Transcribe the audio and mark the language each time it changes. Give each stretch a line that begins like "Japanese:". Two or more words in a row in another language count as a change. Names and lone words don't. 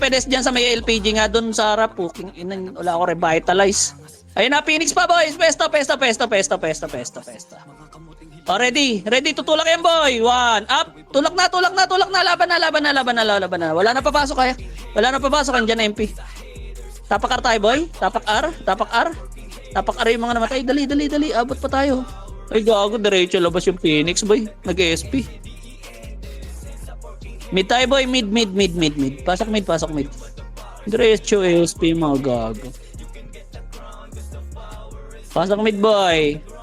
Filipino: Pedes dyan sa may LPG nga dun sa harap. Puking inang, wala ako revitalize. Ayun na, Phoenix pa, boys. Pesta, pesta, pesta, pesta, pesta, pesta, pesta. Oh, ready. Ready. Tutulak yan, boy. 1. Up. Tulak na, tulak na, tulak na. Laban na, laban na, laban na, laban na. Wala na papasok kaya. Wala na papasok. Andyan MP. Tapak R tayo, boy. Tapak R. Tapak R. Tapak R yung mga namatay. Dali, dali, dali. Abot pa tayo. Ay, gago. Diretso labas yung Phoenix, boy. Nag-SP. Mid tayo, boy. Mid, mid, mid, mid, mid. Pasok mid, pasok mid. Diretso SP, mga gago. Pasok mid, boy.